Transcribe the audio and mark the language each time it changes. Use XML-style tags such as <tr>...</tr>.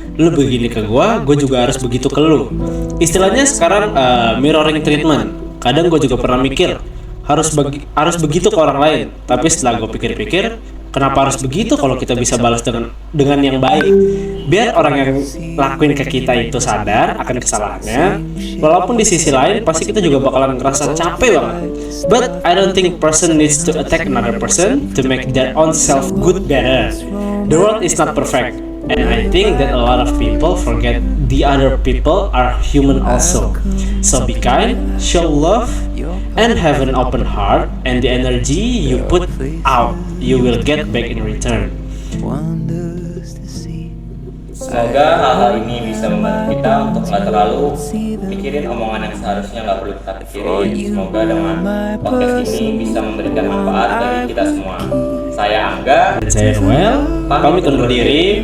<id>Lu begini ke gue juga harus begitu ke lu. Istilahnya sekarang mirroring treatment. Kadang gue juga pernah mikir harus begitu ke orang lain. Tapi setelah gue pikir-pikir, kenapa harus begitu kalau kita bisa balas dengan yang baik? Biar orang yang lakuin ke kita itu sadar akan kesalahannya. Walaupun di sisi lain pasti kita juga bakalan ngerasa capek banget.</id> <en>But I don't think person needs to attack another person to make their own self good better. The world is not perfect. And I think that a lot of people forget the other people are human also. So be kind, show love, and have an open heart, and the energy you put out, you will get back in return.</en> <id>Semoga hal-hal ini bisa membantu kita untuk nggak terlalu mikirin omongan yang seharusnya nggak perlu kita pikirin. Semoga dengan podcast ini bisa memberikan manfaat bagi kita semua. Saya Angga Dan saya Noel, pamit undur diri.</id>